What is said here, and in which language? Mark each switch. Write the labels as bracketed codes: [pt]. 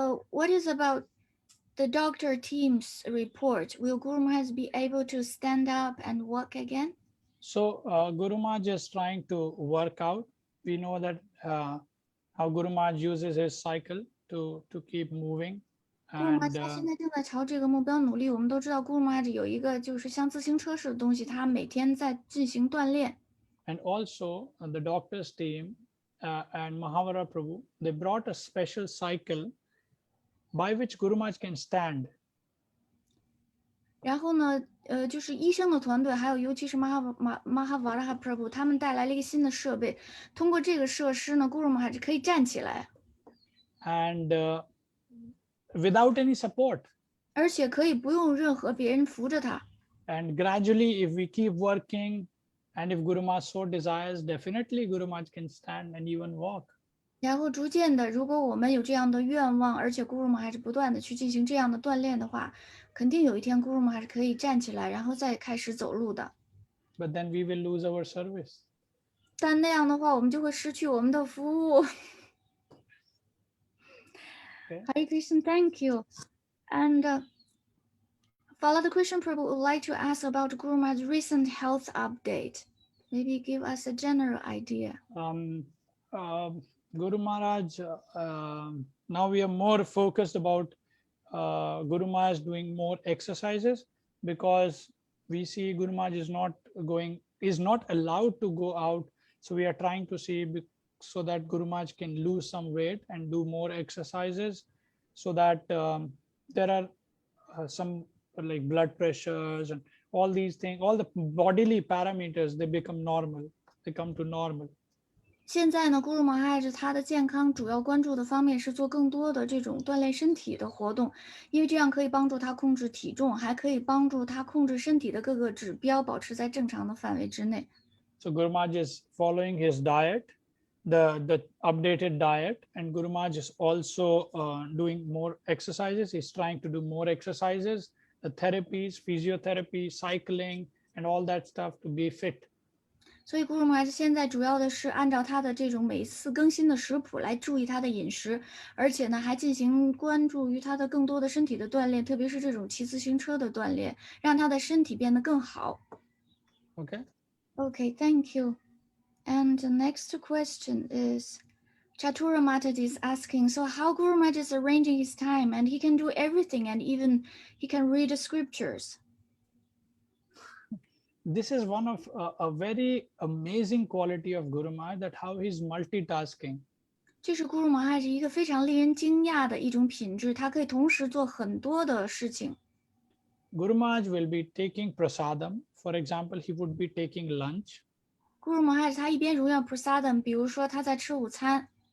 [en] What is about the doctor team's report? Will Guru Maharaj be able to stand up and walk again? So Guru Maharaj is trying to work out. We know that how Guru Maharaj uses his cycle to keep moving. [zh] 咕噜玛他现在正在朝这个目标努力。我们都知道，咕噜玛有一个就是像自行车似的东西，他每天在进行锻炼。 [en] And also the doctor's team and Mahavara Prabhu, they brought a special cycle by which Guru Maharaj can stand. [zh] 然后呢，就是医生的团队，还有尤其是Mahavaraha Prabhu，他们带来了一个新的设备，通过这个设施呢，Guru Maharaj可以站起来， [en] and without any support. [zh] 而且可以不用任何别人扶着他。 [en] And gradually, if we keep working, and if Guru Maharaj so desires, definitely Guru Maharaj can stand and even walk. [zh] 然后逐渐的，如果我们有这样的愿望，而且 Guru Maharaj不断的去进行这样的锻炼的话，肯定有一天 Guru Maharaj可以站起来，然后再开始走路的。 [en] But then we will lose our service. [zh] 但那样的话，我们就会失去我们的服务。 [en] Okay. Hare Krishna, thank you. And Father Krishna Prabhu would like to ask about Guru Maharaj's recent health update. Maybe give us a general idea. Guru Maharaj, now we are more focused about Guru Maharaj doing more exercises, because we see Guru Maharaj is not allowed to go out. So we are trying to see so that Guru Maharaj can lose some weight and do more exercises, so that there are some like blood pressures and all these things, all the bodily parameters, they become normal, they come to normal. [zh] 现在呢，Guru Maharaj他的健康主要关注的方面是做更多的这种锻炼身体的活动，因为这样可以帮助他控制体重，还可以帮助他控制身体的各个指标保持在正常的范围之内。 [en] So Guru Maharaj is following his diet, the updated diet, and Guru Maharaj is also doing more exercises. He's trying to do more exercises, the therapies, physiotherapy, cycling, and all that stuff to be fit. [zh] 所以 Guru Maharaj 现在主要的是按照他的这种每次更新的食谱来注意他的饮食，而且呢还进行关注于他的更多的身体的锻炼，特别是这种骑自行车的锻炼，让他的身体变得更好。 [en] Okay. Okay, thank you. And the next question is Chatura Mataji is asking, so how Guru Maharaj is arranging his time, and he can do everything, and even he can read the scriptures. This is one of a very amazing quality of Guru Maharaj, that how he's multitasking. [zh] 这是 Guru Maharaj 一个非常令人惊讶的一种品质，他可以同时做很多的事情。 [en] Guru Maharaj will be taking prasadam. For example, he would be taking lunch. [zh] Guru Maharaj 他一边荣耀 prasadam， 比如说他在吃午餐，